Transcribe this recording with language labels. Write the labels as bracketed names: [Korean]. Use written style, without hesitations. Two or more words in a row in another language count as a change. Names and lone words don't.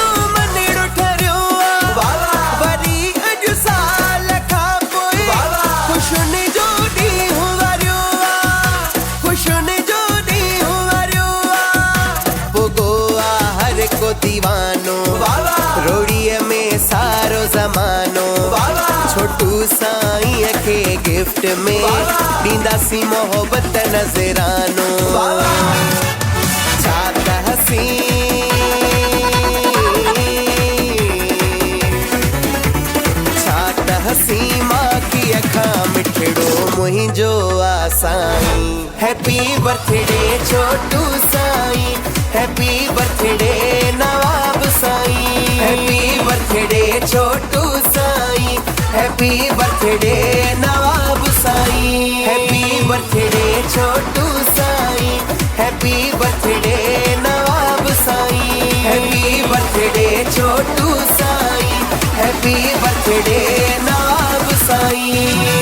[Sindhi] मनिड़ो ठरियो वरी अॼु साल खां पोइ ख़ुशियुनि जो ॾींहुं वरियो ख़ुशियुनि जो ॾींहुं वरियो। पुॻो हर को दीवानो रोड़ीअ में सारो ज़मानो। छोटू साईं खे गिफ्ट में ॾींदासीं मोहब्बत नज़रानो। हसी माँ की अखा मिठड़ो मुहिंजो आसाई। [English] Happy birthday छोटू साईं, happy birthday नवाब साईं, happy birthday छोटू साईं, happy birthday नवाब साईं, happy birthday छोटू साईं, happy birthday नवाब साईं, happy birthday छोटू साईं, happy birthday नवाब साईं।